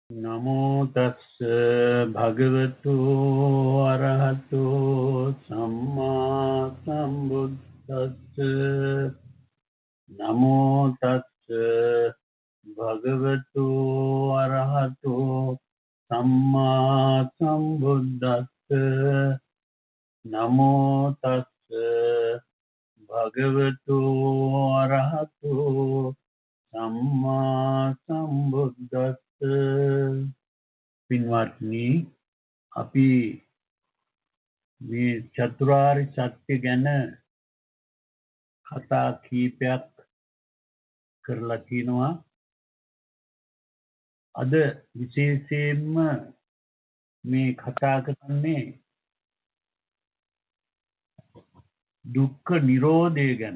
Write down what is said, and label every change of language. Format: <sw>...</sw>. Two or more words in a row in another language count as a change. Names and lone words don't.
<pi>නමෝ තස්ස භගවතු අරහතු සම්මා සම්බුද්දස්ස නමෝ තස්ස භගවතු අරහතු සම්මා සම්බුද්දස්ස නමෝ තස්ස භගවතු අරහතු සම්මා සම්බුද්දස්ස</pi> <si>පින්වත්නි අපි මේ චතුරාර්ය සත්‍ය ගැන කතා කීපයක් කරලා තිනවා. අද විශේෂයෙන්ම මේ කතා කරන්නේ දුක්ඛ නිරෝධය ගැන.</si>